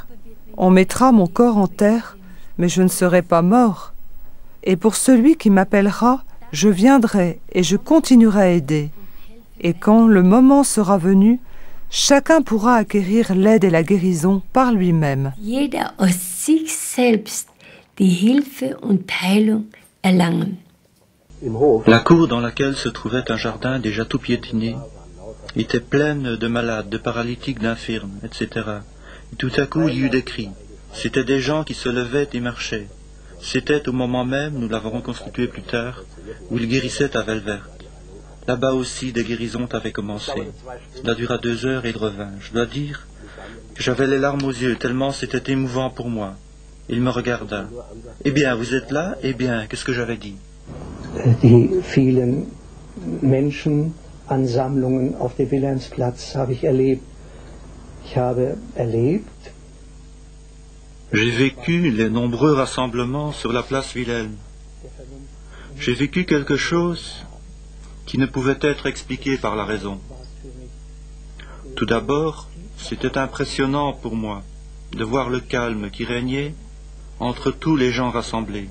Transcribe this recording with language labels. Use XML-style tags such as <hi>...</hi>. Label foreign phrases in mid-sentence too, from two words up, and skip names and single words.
<fr>On mettra mon corps en terre, mais je ne serai pas mort. Et pour celui qui m'appellera, je viendrai et je continuerai à aider. Et quand le moment sera venu, chacun pourra acquérir l'aide et la guérison par lui-même.</fr> <de>Jeder aus sich selbst die Hilfe und Heilung erlangen.</de> <fr>La cour dans laquelle se trouvait un jardin déjà tout piétiné était pleine de malades, de paralytiques, d'infirmes, etc. Et tout à coup, il y eut des cris. C'étaient des gens qui se levaient et marchaient. C'était au moment même, nous l'avons reconstitué plus tard, où ils guérissaient à Velvert. Là-bas aussi, des guérisons avaient commencé. Cela dura 2 heures et il revint. Je dois dire que j'avais les larmes aux yeux, tellement c'était émouvant pour moi. Il me regarda. « Eh bien, vous êtes là ? Eh bien, qu'est-ce que j'avais dit ?»</fr> <de>Die vielen Menschenansammlungen auf dem Wilhelmsplatz habe ich erlebt. Ich habe erlebt.</de> <fr>J'ai vécu les nombreux rassemblements sur la place Wilhelm. J'ai vécu quelque chose qui ne pouvait être expliqué par la raison. Tout d'abord, c'était impressionnant pour moi de voir le calme qui régnait entre tous les gens rassemblés.</fr>